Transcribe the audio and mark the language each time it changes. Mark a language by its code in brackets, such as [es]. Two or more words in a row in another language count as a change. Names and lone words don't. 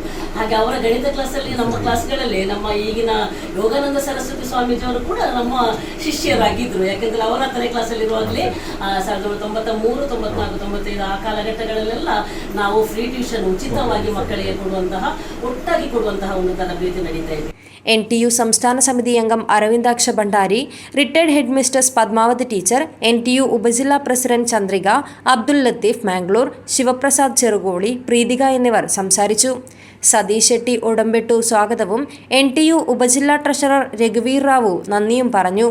[kn] ಹಾಗೆ ಅವರ ಗಣಿತ ಕ್ಲಾಸಲ್ಲಿ ನಮ್ಮ ಕ್ಲಾಸ್ಗಳಲ್ಲಿ ನಮ್ಮ ಈಗಿನ ಯೋಗಾನಂದ ಸರಸ್ವತಿ ಸ್ವಾಮೀಜಿಯವರು ಕೂಡ ನಮ್ಮ ಶಿಷ್ಯರಾಗಿದ್ದರು. ಯಾಕೆಂದರೆ ಅವರ 10ನೇ ಕ್ಲಾಸಲ್ಲಿರುವಾಗಲೇ 1993, 94, 95 ಆ ಕಾಲಘಟ್ಟಗಳಲ್ಲೆಲ್ಲ ನಾವು [en] free tuition [kn] ಉಚಿತವಾಗಿ ಮಕ್ಕಳಿಗೆ ಒಟ್ಟಾಗಿ ಕೊಡುವಂತಹ ಒಂದು ತರಬೇತಿ ನಡೀತಾ ಇದೆ. [ml] NTU സംസ്ഥാന സമിതി അംഗം അരവിന്ദാക്ഷ ഭണ്ഡാരി, [en] retired head mistress [ml] പത്മാവതി ടീച്ചർ, NTU ഉപജില്ലാ പ്രസിഡന്റ് ചന്ദ്രിക, അബ്ദുൽ ലത്തീഫ് മാംഗ്ലൂർ, ശിവപ്രസാദ് ചെറുകോളി, പ്രീതിക എന്നിവർ സംസാരിച്ചു. സതീഷ് ഷെട്ടി ഉടമ്പെട്ടു സ്വാഗതവും NTU ഉപജില്ലാ ട്രഷറർ രഘുവീർ റാവു നന്ദിയും പറഞ്ഞു.